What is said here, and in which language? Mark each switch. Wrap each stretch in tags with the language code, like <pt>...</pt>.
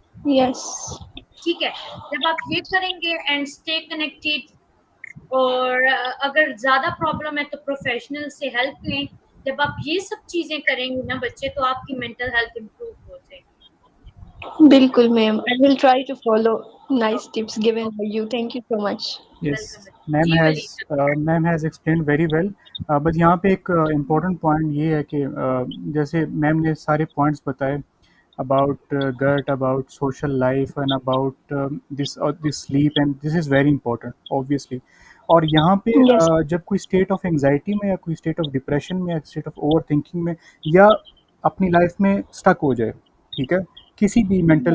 <en>Yes.</en> <ur>ٹھیک ہے, جب آپ یہ کریں گے</ur> <en>and stay connected,</en> <ur>اور اگر زیادہ پرابلم ہے تو پروفیشنل سے ہیلپ لیں. جب آپ یہ سب چیزیں کریں گے نا بچے, تو آپ کی مینٹل ہیلتھ امپروو ہو جائے گی. بالکل ma'am.</ur> <en>I will try to follow nice tips given by you. Thank you so much. Welcome Yes,</en> <ur>بچے. جی ولیزا.</ur> <en>ma'am has explained very well.</en> <ur>بس یہاں پہ ایک امپورٹنٹ پوائنٹ یہ ہے کہ جیسے میم نے سارے پوائنٹس بتائے</ur> <en>about gut, about social life, and about this sleep, and this is very important, obviously.</en> <ur>اور یہاں پہ</ur> <en>Yes.</en> <ur>جب کوئی اسٹیٹ آف انگزائٹی میں یا کوئی اسٹیٹ آف ڈپریشن میں یا اسٹیٹ آف اوور تھنکنگ میں یا اپنی لائف میں اسٹک ہو جائے, ٹھیک ہے, کسی بھی مینٹل</ur>